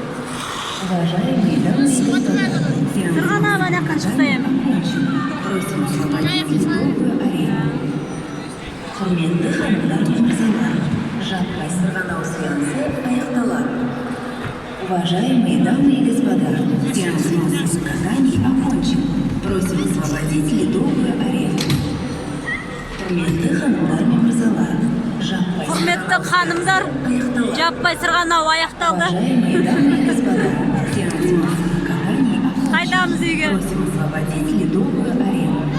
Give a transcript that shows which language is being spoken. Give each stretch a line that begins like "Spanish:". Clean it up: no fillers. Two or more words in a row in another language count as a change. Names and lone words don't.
Kazakh: Сырғанап анаққа шықса ем. Құрметті ханымдар мен мырзалар, жаппай сырғанау сеансы аяқталады.
Russian: Уважаемые дамы и господа, сеанс массовых катаний окончен. Просим освободить ледовую арену.
Kazakh: Құрметті ханымдар мен мырзалар, Құрметті ханымдар, жаппай сырғанау аяқталды.
Russian: уважаемые дамы и господа, сеанс массовых катаний окончен.
Kazakh: Қайтамыз үйге.
Russian: Просим освободить ледовую арену.